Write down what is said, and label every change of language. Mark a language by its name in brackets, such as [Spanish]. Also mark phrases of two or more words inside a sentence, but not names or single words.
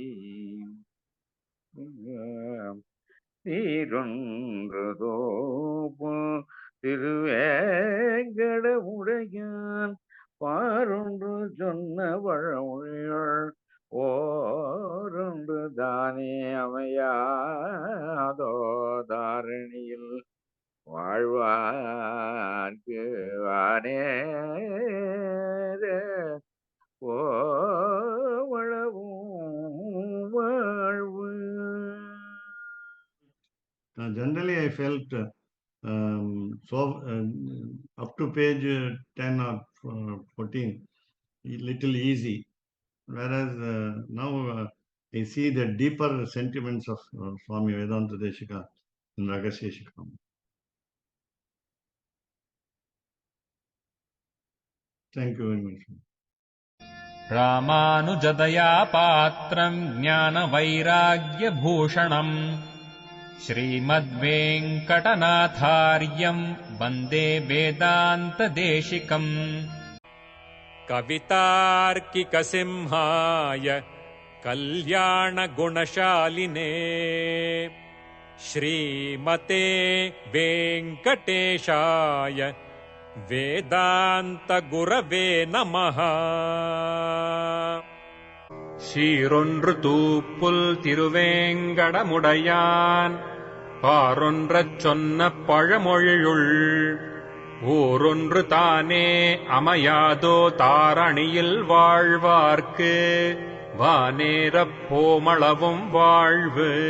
[Tamil] சீரொன்றுதோப்பு திருவேங்கடமுடையான் பாரொன்று சொன்ன பழமொழிகள் ஓரொன்று தானே அமையாதோ தாரணியில் வாழ்வார்க்கு வானேர ஓவளவும் வாழ்வு. [English] Generally, I felt up to page 10 or 14, little easy. Whereas now I see the deeper sentiments of Swami Vedanta Deshika in Rahasya Sikhamani. Thank you very much. [Sanskrit] रामानुजदया पात्रं ज्ञानवैराग्यभूषणम् श्रीमद्वेङ्कटनाथार्यं वन्दे वेदान्तदेशिकम्. कवितार्किकसिंहाय कल्याणगुणशालिने श्रीमते वेङ्कटेशाय वेदान्तगुरवे नमः. [Tamil] சீரொன்று தூப்புல் திருவேங்கடமுடையான் பாரொன்றச் சொன்ன பழமொழியுள் ஊரொன்று தானே அமையாதோ தாரணியில் வாழ்வார்க்கு வானேரப் போமளவும் வாழ்வு.